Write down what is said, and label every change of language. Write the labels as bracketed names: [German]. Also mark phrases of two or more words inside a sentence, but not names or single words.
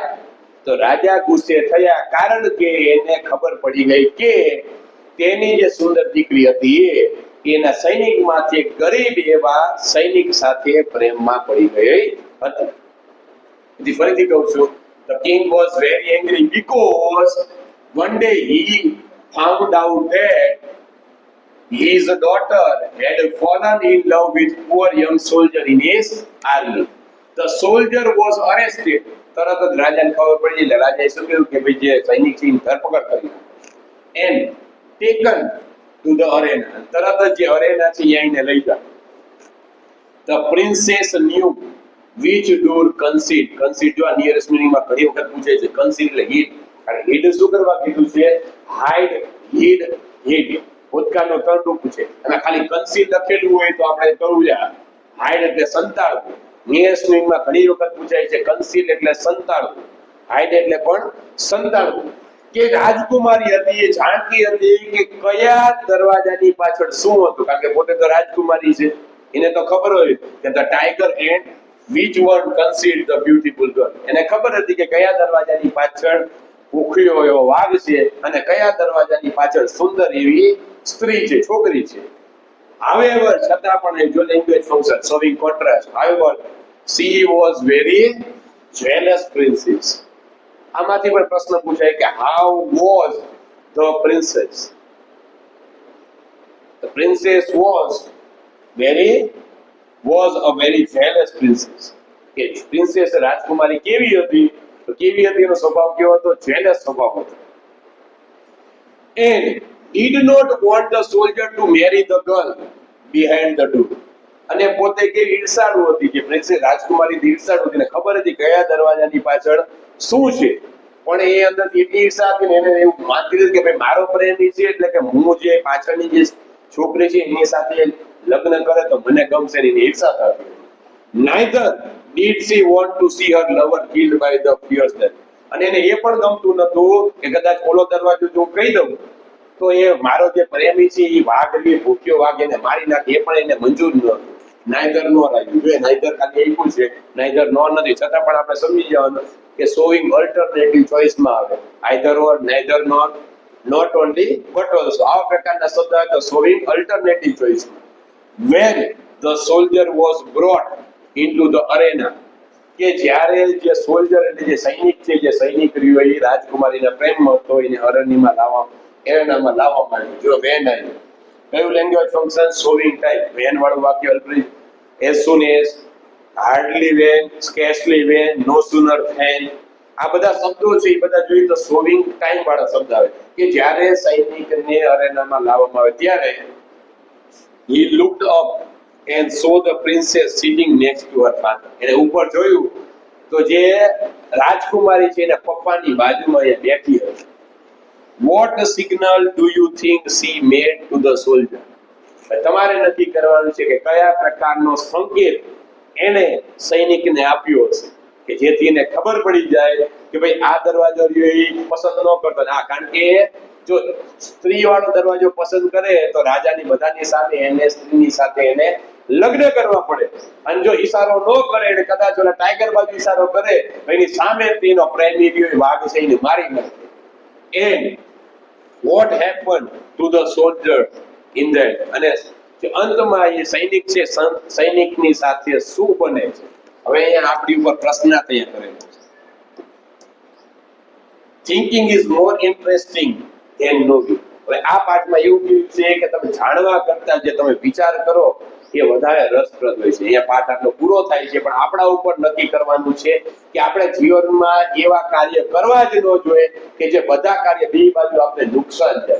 [Gujarati] તો રાજા ગુસ્સે થયા કારણ કે એને ખબર પડી ગઈ કે તેની જે સુંદર દીકરી હતી એના સૈનિકમાંથી ગરીબ એવા સૈનિક સાથે પ્રેમમાં પડી ગઈ હતી. ફરીથી કહું છું, [English] the king was very angry because one day he found out that his daughter had fallen in love with poor young soldier in his army. The soldier was arrested. [Gujarati] તરત જ રાજાને ખબર પડી એટલે રાજાએ શું કહ્યું કે ભાઈ જે સૈનિક છે એની ધરપકડ કરી [English] and taken to the arena. [Gujarati] તરત જ જે અરેના છે અહીંને લઈ ગયા. [English] The princess knew which door concealed [Gujarati] જો [English] nearest meaning [Gujarati] માં ઘણી વખત પૂછે છે, conceal એટલે hid. અને hid શું કરવા કીધું છે? hid ભૂતકાળનો કર્મ પૂછે અને ખાલી conceal લખેલું હોય તો આપણે કરવું છે hide એટલે સંતાડવું. [English] nearest meaning [Gujarati] માં ઘણી વખત પૂછાય છે conceal એટલે સંતાડવું, hide એટલે પણ સંતાડવું. કે રાજકુમારી હતી એ જાણતી હતી કે કયા દરવાજાની પાછળ શું હતું, કારણ કે પોતે તો રાજકુમારી છે, એને તો ખબર હોય કે [English] the tiger and which one concealed the beautiful girl. [Gujarati] એને ખબર હતી કે કયા દરવાજાની પાછળ ભૂખ્યો એવો વાઘ છે અને કયા દરવાજાની પાછળ સુંદર એવી સ્ત્રી છે, છોકરી છે. [English] however [Gujarati] છતાં પણ જો [English] language function showing contrast, however she was very jealous princess. [Gujarati] આમાંથી પણ પ્રશ્ન પૂછાય કે [English] how was the princess? The princess was a very jealous princess. [Gujarati] કે princess રાજકુમારી કેવી હતી? તો કેવી હતી? એનો સ્વભાવ કેવો હતો? jealous સ્વભાવ હતો. [English] And did not want the soldier to marry the girl behind the door. [Gujarati] અને પોતે કેવી ઈર્ષાળુ હતી કે પ્રિન્સેસ રાજકુમારી ઈર્ષાળુ હતી, ખબર હતી કયા દરવાજાની પાછળ શું છે, પણ એ અંદરથી એટલી ઈર્ષા હતી ને એને એવું માનતી હતી કે ભાઈ મારો પ્રેમી છે એટલે કે હું જે પાછળની જે છોકરી છે એની સાથે લગ્ન કરે તો મને ગમશે, એની ઈર્ષા થતી. [English] neither did she want to see her lover killed by the fierce death. [Gujarati] અને એને એ પણ ગમતું નતું કે કદાચ ઓલો દરવાજો જો કહી દઉં તો એ મારો જે પ્રેમી છે એ વાઘ લે, ભૂખ્યો વાઘ એને મારી નાખે, એ પણ એને મંજૂર નહોતું. [English] neither nor [Gujarati] રાખ્યું જોઈએ, નાઈધર ખાલી આપ્યું છે, [English] neither nor [Gujarati] નથી, છતાં પણ આપણે સમજી જવાનું કે [English] showing alternative [Gujarati] ચોઇસમાં આવે [English] either or, neither not, not only but also. [Gujarati] આવા પ્રકારના શબ્દ આવે તો [English] showing alternative [Gujarati] ચોઇસમાં. [English] when the soldier was brought into the arena, [Gujarati] કે જ્યારે જે સોલ્જર એટલે જે સૈનિક છે, જે સૈનિક રહ્યો એ રાજકુમારીના પ્રેમમાં હતો, એને અરણ્યમાં એરણામાં લાવવામાં આવ્યું. જો વેન આવ્યું, કયું [English] language function? showing type. [Gujarati] વેન વાળું વાક્ય અલ્પરી, [English] as soon as, hardly when, scarcely when, no sooner than. [Gujarati] આ બધા શબ્દો છે એ બધા જોઈએ તો [English] showing time [Gujarati] વાળા શબ્દ આવે કે જ્યારે સૈનિકને અરેનામાં લાવવામાં આવે ત્યારે [English] he looked up and saw the princess sitting next to her father. [Gujarati] એને ઉપર જોયું તો જે રાજકુમારી છે એના પપ્પાની બાજુમાં એ બેઠી હતી. [English] what signal do you think she made to the soldier? [Gujarati] તમારે નક્કી કરવાનું છે કે કયા પ્રકારનો સંકેત એને સૈનિકને આપ્યો હશે કે જેથી એને ખબર પડી જાય કે ભાઈ આ દરવાજો રહ્યો એ પસંદ ન કરતો. ના, કારણ કે જો સ્ત્રી વાળો દરવાજો પસંદ કરે તો રાજાની બધાની સામે એને સ્ત્રીની સાથે એને લગ્ન કરવા પડે. અને જો ઈશારો ન કરે અને કદાચ ઓલા ટાઈગર બાજુ ઈશારો કરે તો એની સામે તેનો પ્રેમી રહ્યો એ વાઘ છે એને મારી નાખે. [English] And what happened to the soldier in that? [Gujarati] અને જે અંતમાં એ સૈનિક છે, સૈનિકની સાથે શું બને છે? હવે અહીંયા આપણી ઉપર પ્રશ્ન તૈયાર કરેલો છે. [English] Thinking is more interesting than knowing. [Gujarati] હવે આ પાઠમાં એવું કીધું છે કે તમે જાણવા કરતા જે તમે વિચાર કરો એ વધારે રસપ્રદ હોય છે. અહીંયા પાઠ આટલો પૂરો થાય છે, પણ આપણા ઉપર નક્કી કરવાનું છે કે આપણે જીવનમાં એવા કાર્ય કરવા જ ન જોઈએ કે જે બધા કાર્ય બે બાજુ આપણે નુકસાન જાય.